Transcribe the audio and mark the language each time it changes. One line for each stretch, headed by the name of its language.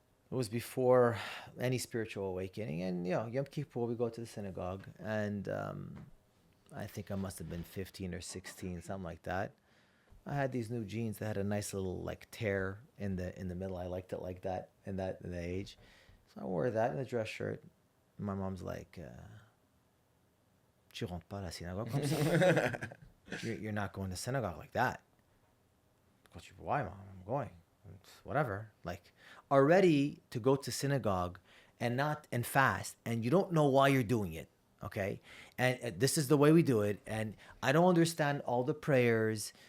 English: It was before any spiritual awakening. And, Yom Kippur, we go to the synagogue. And I think I must have been 15 or 16, something like that. I had these new jeans that had a nice little, tear in the middle. I liked it like that in the age. So I wore that in a dress shirt. My mom's like,
French: tu rentres pas à la synagogue comme ça?
English: You're not going to synagogue like that. Why, Mom? I'm going. It's whatever. Already to go to synagogue and fast, and you don't know why you're doing it, okay? And this is the way we do it, and I don't understand all the prayers.